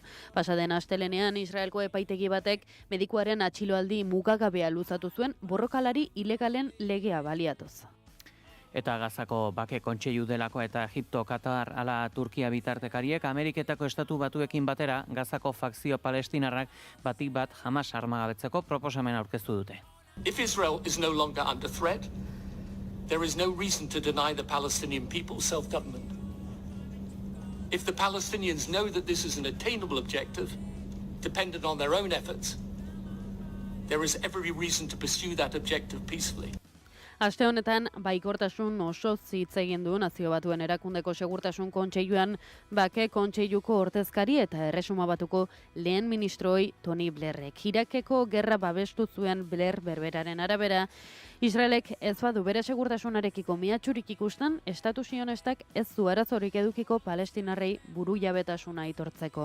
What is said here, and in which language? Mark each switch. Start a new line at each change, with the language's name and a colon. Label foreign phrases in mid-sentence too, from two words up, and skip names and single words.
Basque: Pasaden astelenean Israelko epaitegi batek medikuaren atxiloaldi mugagabea luzatu zuen borrokalari ilegalen legea baliatuz. Eta Gazako bake kontseilu delako eta Egipto, Katar ala Turkia bitartekariek Ameriketako estatu batuekin batera Gazako fakzio palestinarrak batik bat Hamas armagabetzeko proposamen aurkeztu dute.
English: If Israel is no longer under threat, there is no reason to deny the Palestinian people self-government. If the Palestinians know that this is an attainable objective, dependent on their own efforts, there is every reason to pursue that objective peacefully.
Basque: Aste honetan, baikortasun oso hitz egin du Nazio Batuen Erakundeko Segurtasun Kontseiluan bake kontseiluko ordezkari eta Erresuma Batuko lehen ministroi Tony Blairrek. Irakeko gerra babestu zuen Blair berberaren arabera, Israelek ez badu bere segurtasunarekiko mehatxurik ikusten, estatu sionistak ez du arazorik edukiko palestinarrei burujabetasuna aitortzeko.